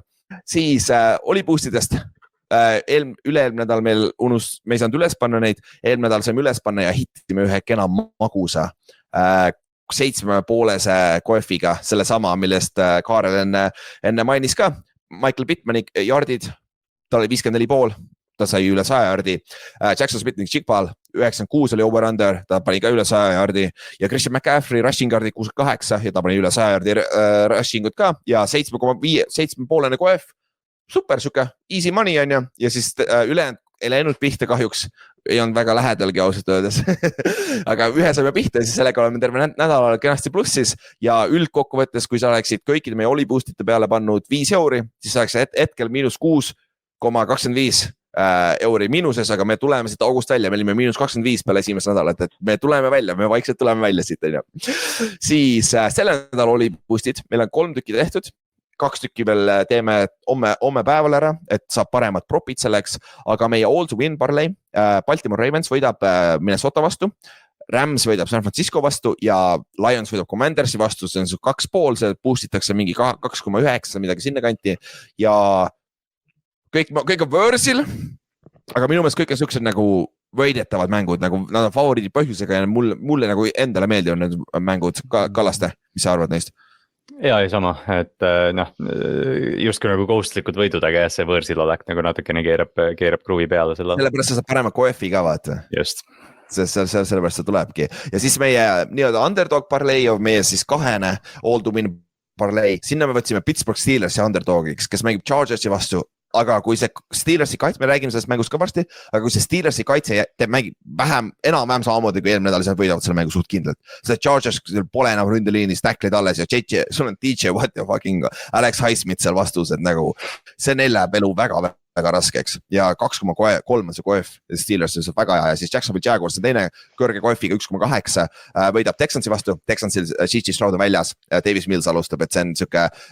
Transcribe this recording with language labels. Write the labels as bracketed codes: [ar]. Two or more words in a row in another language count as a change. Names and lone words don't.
[et] Siis oli boostidest, üle-eelmine nädal me ei saanud üles panna neid, eelmine nädal saime üles panna ja hittime ühe kena magusa 7,5 koefiga, selle sama, millest Kaarel enne mainis ka. Michael Pittmani yardid, ta oli 54,5, ta sai üle 100 yardi. Jackson Smith-ning Chigpal 96 oli over-under, ta pani ka üle 100 yardi ja Christian McCaffrey rushing yardi 68 ja ta pani üle 100 yardi rushingut ka ja 7,5 koef. Super, suke, [en] easy money [et] on ju ja siis ülejäänud ei läinud pihta kahjuks, ei olnud väga lähedalgi ausalt öeldes, aga ühe saime pihta ja siis sellega oleme terve nädalal kenasti plussis ja üldkokkuvõttes, kui sa oleksid kõikide meie oliboostite peale pannud 5 euri, siis oleks hetkel -6,25 euri miinuses, aga me tuleme siit august välja, me olime -25 peale esimest nädalat, et me tuleme välja, me vaikselt tuleme välja siit. Siis selle nädal oliboostid, meil on 3 tükki tehtud. 2 tükki veel teeme homme päeval ära, et saab paremad propid selleks, aga meie [en] all to win parlay, [et] Baltimore Ravens võidab Minnesota vastu, Rams võidab San Francisco vastu ja Lions võidab Commandersi vastu, see on 2,5, see boostitakse mingi 2,9, midagi sinna kanti ja kõik on võõrsil, aga minu meelest kõik on sellised nagu võidetavad mängud, nagu nad on favoriidi põhjusega ja mulle nagu endale meeldivad need mängud. Kallaste, mis sa arvad neist? Ja sama, et justkui nagu kohustlikud võidud, aga jah, see võõrsil olek nagu natukene keerab kruvi peale selle. Sellepärast sa saab parema koefi ka vaata. Just. Sellepärast see tulebki. Ja siis meie nii-öelda [en] underdog parlay [et] on meie siis 2 [en] all to win parlay. [et] Sinna me võtsime Pittsburgh Steelersi underdogiks, kes mängib Chargersi vastu. Aga kui see Steelersi kaitse, me räägime sellest mängust ka varsti, aga kui see Steelersi kaitse mängib enam-vähem samamoodi kui eelmine nädal, siis nad võidavad selle mängu suht kindlalt. See Chargers pole enam ründeliinis, tackleid alles ja sul on DJ Watt ja fucking Alex Highsmith seal vastus, et nagu see neil läheb elu väga raskeks ja 2,3 on see koef Steelers on väga hea ja siis Jacksonville Jaguars on teine kõrge koefiga 1,8 võidab Texansi vastu, Texansil CJ Stroud on väljas, Davis Mills alustab, et see on siuke